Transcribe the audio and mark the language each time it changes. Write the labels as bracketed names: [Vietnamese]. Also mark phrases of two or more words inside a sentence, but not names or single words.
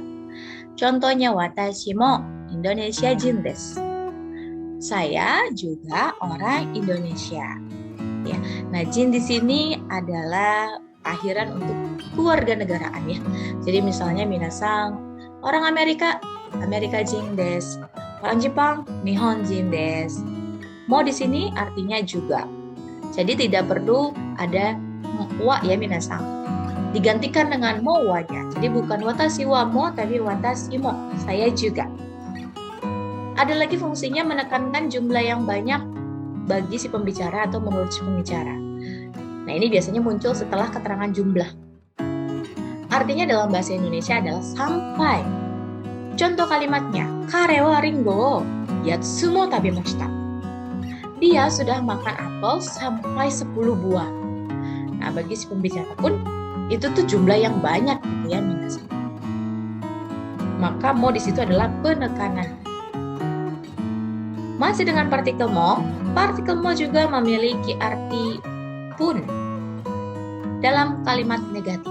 [Japanese] Contohnya 私もインドネシア人です. [Indonesian] Saya juga orang Indonesia. Ya. Nah, jin di sini adalah akhiran untuk kewarganegaraan ya. Jadi misalnya minasan orang [Japanese] アメリカ人です. [Indonesian] Orang Jepang [Japanese] 日本人です. [Indonesian] Mo di sini artinya juga. Jadi tidak perlu ada wa ya minasan. Digantikan dengan mo wa-nya. Jadi bukan [Japanese] 私はも [Indonesian] tapi [Japanese] 私も. [Indonesian] Saya juga. Ada lagi fungsinya menekankan jumlah yang banyak bagi si pembicara atau menurut si pembicara. Nah, ini biasanya muncul setelah keterangan jumlah. Artinya dalam bahasa Indonesia adalah sampai. Contoh kalimatnya, [Japanese] 彼はりんごやつも食べました. [Indonesian] Dia sudah makan apel sampai 10 buah. Nah, bagi si pembicara pun itu tuh jumlah yang banyak gitu ya minasan. Maka mo di situ adalah penekanan. Masih dengan partikel mo juga memiliki arti pun dalam kalimat negatif.